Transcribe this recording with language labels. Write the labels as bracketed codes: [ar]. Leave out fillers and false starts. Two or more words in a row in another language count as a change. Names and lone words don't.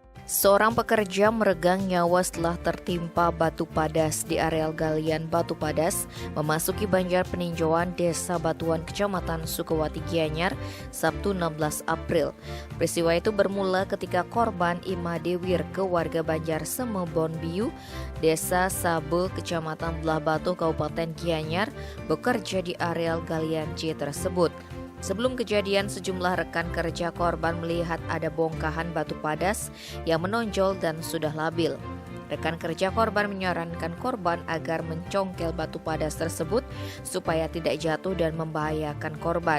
[id] Seorang pekerja meregang nyawa setelah tertimpa batu padas di areal galian batu padas memasuki Banjar Peninjauan Desa Batuan Kecamatan Sukawati Gianyar, Sabtu 16 April. Peristiwa itu bermula ketika korban Ima Dewir ke warga Banjar Semebon Biu, Desa Sabe, Kecamatan Belah Batu, Kabupaten Gianyar, bekerja di areal galian C tersebut. Sebelum kejadian, sejumlah rekan kerja korban melihat ada bongkahan batu padas yang menonjol dan sudah labil. Rekan kerja korban menyarankan korban agar mencongkel batu padas tersebut supaya tidak jatuh dan membahayakan korban.